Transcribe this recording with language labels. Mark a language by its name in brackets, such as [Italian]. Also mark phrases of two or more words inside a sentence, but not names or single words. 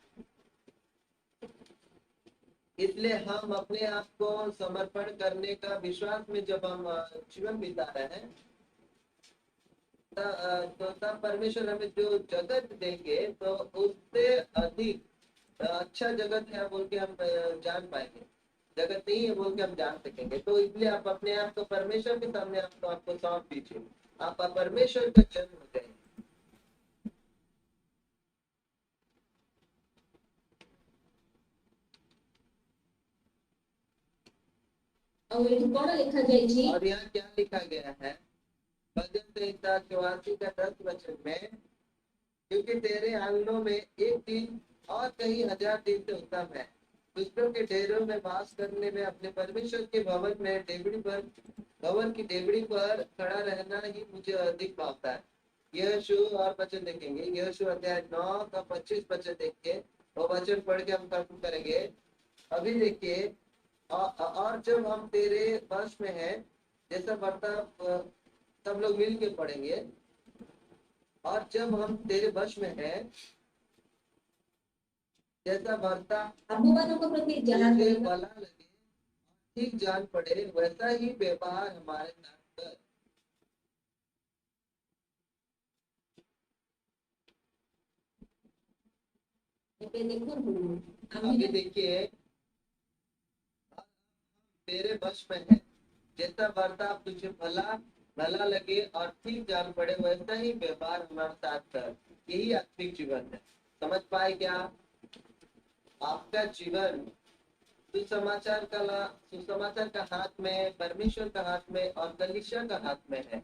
[Hindi] इसलिए हम अपने आप को समर्पण करने का विश्वास में जब हम जीवन बिता रहे हैं, तो तब परमेश्वर हमें जो जगत देंगे तो उससे अधिक अच्छा जगत है बोल के हम जान पाएंगे। जगत नहीं है बोल के हम जान सकेंगे। तो इसलिए आप अपने आप को परमेश्वर के सामने आपको सौंप दीजिए। आप परमेश्वर का जन्म हो जाएंगे। [Odia] ଆଉ ଏଠି କଣ ଲେଖା ଯାଇଛି? [Hindi] और यहाँ क्या लिखा गया है? भजन संहिता 84 का 10 वचन में, क्योंकि तेरे आंगनों में एक दिन और कई हजार दिन से उत्तम है। दुष्टों के डेरों में वास करने में अपने परमेश्वर के भवन की डेवड़ी पर खड़ा रहना ही मुझे अधिक भावता है। यह शु और वचन देखेंगे, यह शु अध्याय 9 का 25 वचन देख के वो वचन पढ़ के हम खत्म करेंगे। अभी देखिए, और जब हम तेरे वश में है, जैसा बर्ताव सब लोग मिल के पढ़ेंगे। और जब हम तेरे वश में है, जैसा बर्ताव [Odia] ଆମ୍ଭମାନଙ୍କ ପ୍ରତି ଯାହା [Hindi] तुझे [Odia] କରିବା [Hindi] भला लगे ठीक जान पड़े, वैसा ही व्यवहार हमारे साथ कर। [Odia] ଏବେ ଦେଖନ୍ତୁ [Hindi] अभी [Odia] ଆମେ [Hindi] देखिए, तेरे वश में है, जैसा बर्ताव तुझे भला लगे और ठीक जान पड़े, वैसा ही व्यवहार हमारे साथ कर। यही आत्मिक जीवन है। समझ पाए क्या? आपका जीवन सुसमाचार का हाथ में, परमेश्वर का हाथ में और कलीसिया का हाथ में है।